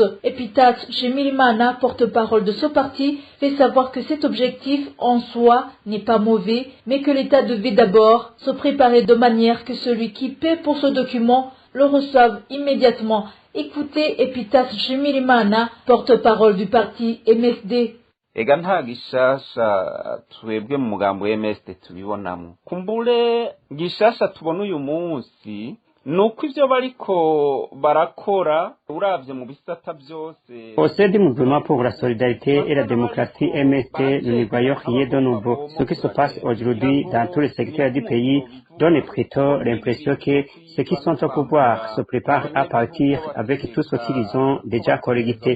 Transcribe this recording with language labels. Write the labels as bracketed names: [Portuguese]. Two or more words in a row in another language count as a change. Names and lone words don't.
[French] Epitas Shimirimana, porte-parole de ce parti, fait savoir que cet objectif en soi n'est pas mauvais, mais que l'État devait d'abord se préparer de manière que celui qui paie pour ce document le reçoive immédiatement. Écoutez Epitas Shimirimana, porte-parole du parti MSD. [Rundi] ega nta gishasha twebwe mu mugambo MSD tubibonamo kumbure gishasha tubona uyu munsi nuko ivyo bariko barakora uravye mu bisata byose. [French] Au sein du mouvement pour la solidarité et la démocratie MSD, nous ne voyons rien de nouveau. Ce qui se passe aujourd'hui dans tous les secteurs du pays donne plutôt l'impression que ceux qui sont au pouvoir se préparent à partir avec tout ce qu'ils ont déjà collecté.